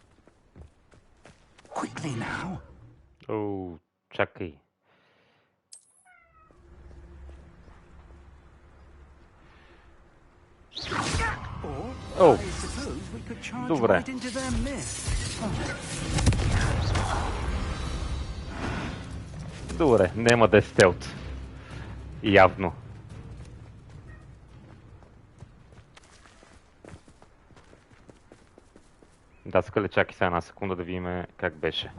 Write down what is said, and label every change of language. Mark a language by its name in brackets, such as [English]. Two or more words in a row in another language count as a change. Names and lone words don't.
[English] Quickly now. [Bulgarian] Oh, чакай. [English] Oh, I suppose we could charge [Bulgarian] Добре. [English] right into their midst. [Bulgarian] Добре, няма да е стелт. Явно. Да, скале, чакай сега една секунда да видим как беше.